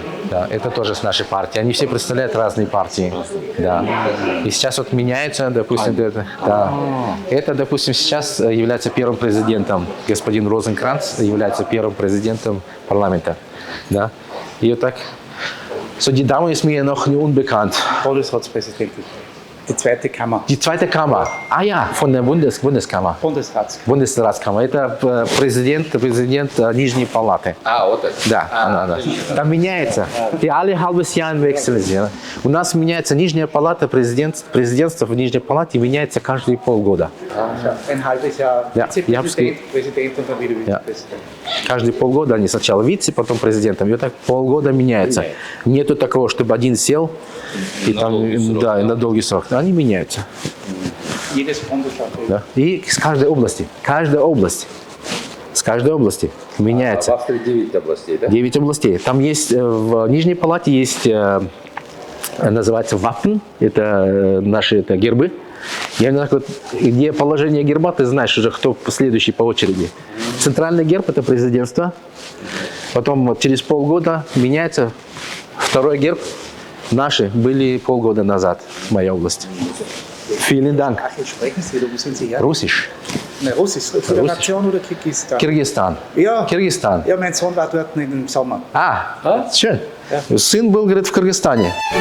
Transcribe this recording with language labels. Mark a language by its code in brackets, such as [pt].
[ru] Да, это тоже с нашей партии. Они все представляют разные партии. Да. И сейчас вот меняется, допустим, это, допустим, сейчас является первым президентом. Господин Розенкранц является первым президентом парламента. Да. И вот так. [de] So, die Dame ist mir noch unbekannt. Bundesratspräsidentin. Die zweite Kammer. Die zweite Kammer. Ah ja, von der Bundeskammer. Bundesratskammer. [ru] Это президент Нижней Палаты. Вот это. Да, она. Там меняется. И [de] alle halbes Jahr wechseln sie. [ru] У нас меняется Нижняя Палата, президентство в Нижней Палате меняется каждые полгода. [de] Ein halbes Jahr Ja, Vizepräsident und dann wieder Vizepräsident. [ru] Каждые полгода они сначала вице, потом президентом. И вот так полгода меняется. Нету такого, чтобы один сел и на долгий срок. Они меняются. [de] Jedes Bundesland. [ru] Да. И с каждой области меняется. В Австрии 9 областей, да? 9 областей. Там есть, в Нижней Палате есть, называется Wappen, это наши гербы. Где положение герба, ты знаешь уже, кто следующий по очереди. Центральный герб – это президентство. Потом через полгода меняется второй герб. Наши были полгода назад в моей области. [de] Vielen Dank. Ach, jetzt sprechen Sie, oder wo sind Sie her? Russisch. Ne, Russisch. Föderation oder Kirgisistan? [ru] Киргизстан. [de] Ja. [ru] Киргизстан. [de] Ja, mein Sohn war dort im Sommer. Schön. [ru] Сын был, говорит, в Кыргызстане.